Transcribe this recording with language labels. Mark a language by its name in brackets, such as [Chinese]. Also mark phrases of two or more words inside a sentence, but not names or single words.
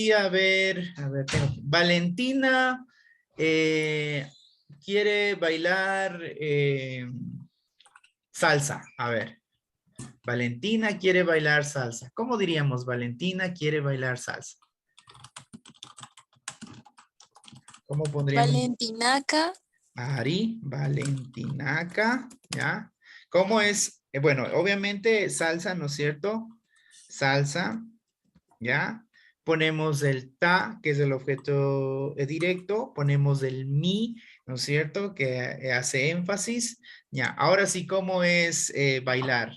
[Spanish] A ver, Valentina quiere bailar salsa. A ver, Valentina quiere bailar salsa. ¿Cómo diríamos? Valentina quiere bailar salsa. ¿Cómo pondríamos? [Quechua] Valentinaca. Ari, Valentinaca, [Spanish] ¿ya? ¿Cómo es? Bueno, obviamente salsa, ¿no es cierto? Salsa, ¿ya? Ponemos el ta, que es el objeto directo, ponemos el mi, ¿no es cierto? Que hace énfasis, ¿ya? Ahora sí, ¿cómo es bailar?